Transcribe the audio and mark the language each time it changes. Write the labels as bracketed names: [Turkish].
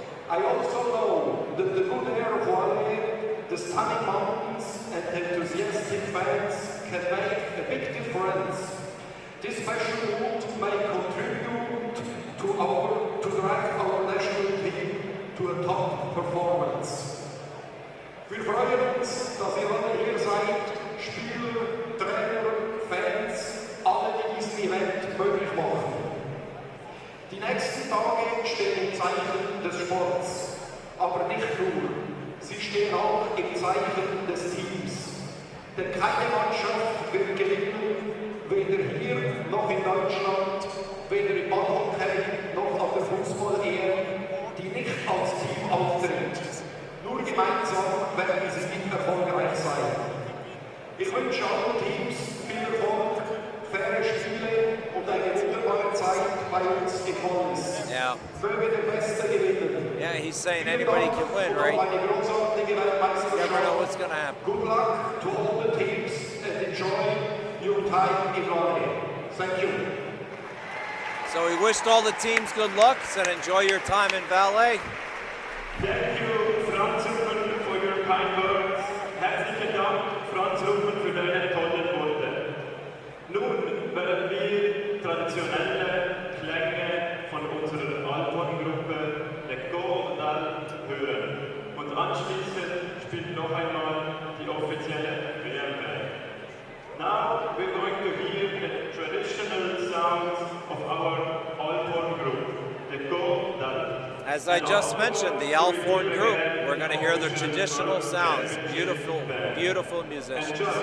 [English] I also know that the good air of Valais, the stunning mountains, and enthusiastic fans can make a big difference. This special mood may contribute to drive our national team to a top performance. [German] Wir freuen uns, dass ihr alle hier seid, Spieler, Trainer, Fans, alle, die diesen Event möglich machen. Die nächsten Tage stehen im Zeichen des Sports, aber nicht nur. Sie stehen auch im Zeichen des Teams. Denn keine Mannschaft wird gewinnen, weder hier noch in Deutschland, weder im Ballhockey noch auf der Fußball-EM, die nicht als Team auftritt. Nur gemeinsam werden sie nicht erfolgreich sein. Ich wünsche allen Teams viel Erfolg, faire Spiele und eine wunderbare Zeit bei uns in Wallis. [English] Yeah. [German] Möge der Beste gewinnen. [English] Yeah, he's saying anybody can win, right? [German] Eine großartige [English] You never know what's going to happen. Good luck to all the teams and enjoy your time in Valais. Thank you. So he wished all the teams good luck, said enjoy your time in Valais. Thank you, Franz Huppen, for your kind words. [German] Herzlichen Dank, Franz Huppen, für deine tollen Worte. Nun werden wir traditionelle Klänge von unserer Alphorn-Gruppe, der Go-Dal, hören. Und anschließend spielt noch einmal die offizielle WM. [English] Now we're going to hear the traditional sounds of our Alphorn group, the Go-Dal. As I just mentioned, the Alphorn group, we're going to hear their traditional sounds. Beautiful, beautiful musicians.